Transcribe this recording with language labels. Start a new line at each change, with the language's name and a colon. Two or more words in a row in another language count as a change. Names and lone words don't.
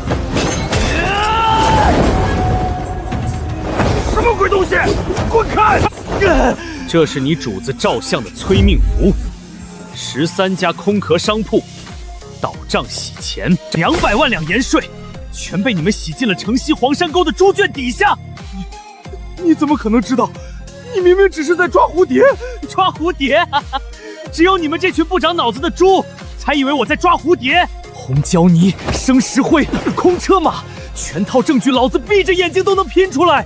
Chinese: 什麼鬼東西？滾開！這是你主子趙相的催命符，13家空殼商鋪，倒賬洗錢，200萬兩鹽稅，全被你們洗進了城西黃山溝的豬圈底下。你怎麼可能知道？你明明只是在抓蝴蝶，抓蝴蝶！只有你們這群不長腦子的豬，才以為我在抓蝴蝶。紅椒泥、生石灰、空車馬，全套證據，老子閉着眼睛都能拼出來。